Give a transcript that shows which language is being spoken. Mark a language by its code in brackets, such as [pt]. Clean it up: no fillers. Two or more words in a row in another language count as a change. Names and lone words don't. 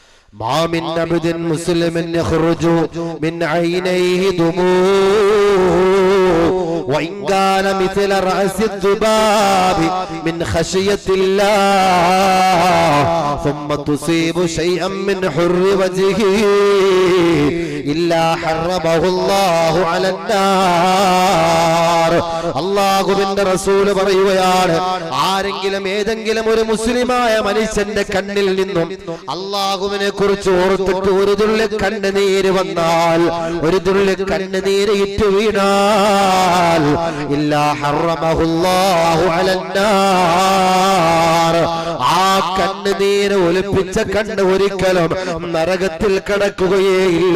[ar] ما من عبد مسلم يخرج من عينيه دموع وإن كان مثل رأس الذباب من خشية الله ثم تصيب شيئا من حر وجهه إلا حرمه الله على النار. [ml] അല്ലാഹുവിന്റെ റസൂൽ പറയുകയാണ്, ആരെങ്കിലും ഏതെങ്കിലും ഒരു മുസ്ലിമായ മനുഷ്യന്റെ കണ്ണിൽ നിന്നും അല്ലാഹുവിനെ കുറിച്ച് ഓർത്തിട്ട് ഒരു തുള്ളി കണ്ണുനീര് വന്നാൽ, ഒരു തുള്ളി കണ്ണുനീര് ഇറ്റു വീണാൽ, [ar] إلا حرمه الله على النار, [ml] ആ കണ്ണുനീര് ഒലിപ്പിച്ച കണ്ണ് ഒരിക്കലും നരകത്തിൽ കടക്കുകയില്ല.